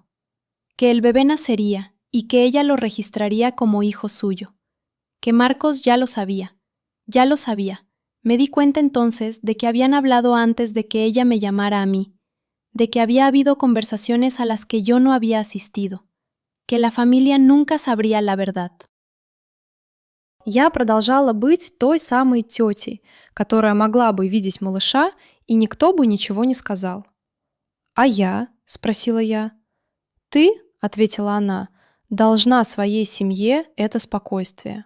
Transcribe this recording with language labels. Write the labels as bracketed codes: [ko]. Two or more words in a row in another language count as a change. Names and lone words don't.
[es] Que el bebé nacería y que ella lo registraría como hijo suyo. Que Marcos ya lo sabía. Me di cuenta entonces de que habían hablado antes de que ella me llamara a mí, de que había habido conversaciones a las que yo no había asistido, que la familia nunca sabría la verdad. [ru] Я продолжала быть той самой тетей, которая могла бы видеть малыша, и никто бы ничего не сказал. «А я?» – спросила я. «Ты?» – ответила она, – «должна своей семье это спокойствие».